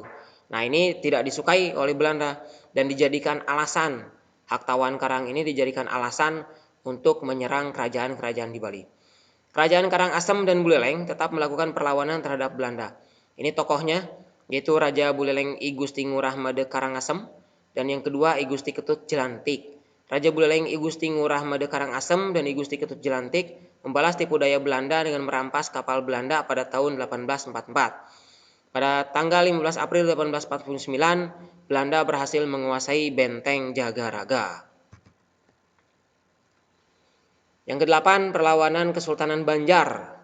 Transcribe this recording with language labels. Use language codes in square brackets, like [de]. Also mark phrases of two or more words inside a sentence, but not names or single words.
[id] Nah, ini tidak disukai oleh Belanda dan dijadikan alasan, hak tawan karang ini dijadikan alasan untuk menyerang kerajaan-kerajaan di Bali. Kerajaan Karangasem dan Buleleng tetap melakukan perlawanan terhadap Belanda. Ini tokohnya yaitu Raja Buleleng I Gusti Ngurah Made Karangasem dan yang kedua I Gusti Ketut Jelantik. Raja Buleleng I Gusti Ngurah Made Karangasem dan I Gusti Ketut Jelantik membalas tipu daya Belanda dengan merampas kapal Belanda pada tahun 1844. Pada tanggal 15 April 1849, Belanda berhasil menguasai benteng Jagaraga. Yang ke-8, perlawanan Kesultanan Banjar.